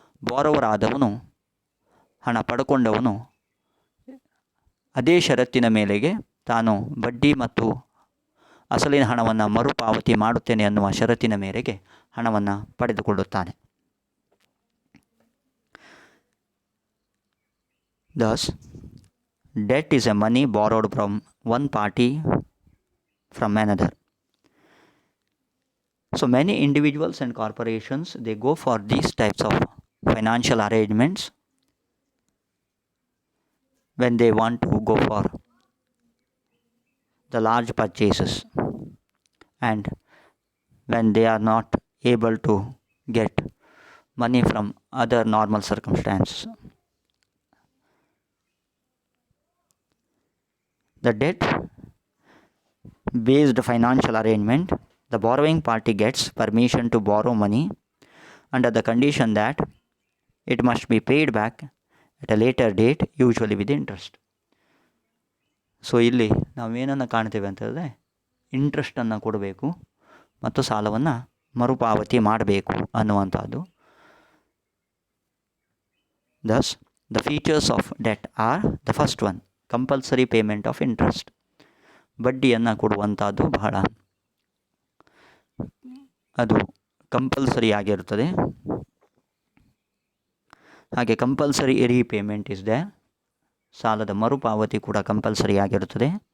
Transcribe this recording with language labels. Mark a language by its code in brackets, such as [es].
[kn] Borrower ಆದವನು, ಹಣ ಪಡ್ಕೊಂಡವನು ಅದೇ ಷರತ್ತಿನ ಮೇಲೆಗೆ ತಾನು ಬಡ್ಡಿ ಮತ್ತು ಅಸಲಿನ ಹಣವನ್ನು ಮರುಪಾವತಿ ಮಾಡುತ್ತೇನೆ ಅನ್ನುವ ಷರತ್ತಿನ ಮೇರೆಗೆ ಹಣವನ್ನು ಪಡೆದುಕೊಳ್ಳುತ್ತಾನೆ. [en] Thus, debt is a money borrowed from one party from another. So many individuals and corporations, they go for these types of financial arrangements when they want to go for the large purchases and when they are not able to get money from other normal circumstances. The debt based financial arrangement, the borrowing party gets permission to borrow money under the condition that it must be paid back at a later date, usually with interest. [kn] So ಇಲ್ಲಿ ನಾವೇನನ್ನು ಕಾಣ್ತೇವೆ ಅಂತಂದರೆ ಇಂಟ್ರೆಸ್ಟನ್ನು ಕೊಡಬೇಕು ಮತ್ತು ಸಾಲವನ್ನು ಮರುಪಾವತಿ ಮಾಡಬೇಕು ಅನ್ನುವಂಥದ್ದು. [en] Thus, the features of debt are the first one, compulsory payment of interest. [kn] ಬಡ್ಡಿಯನ್ನು ಕೊಡುವಂಥದ್ದು ಬಹಳ ಅದು ಕಂಪಲ್ಸರಿ ಆಗಿರುತ್ತದೆ. ಹಾಗೆ [en] compulsory repayment is they, [kn] ಸಾಲದ ಮರುಪಾವತಿ ಕೂಡ ಕಂಪಲ್ಸರಿ ಆಗಿರುತ್ತದೆ.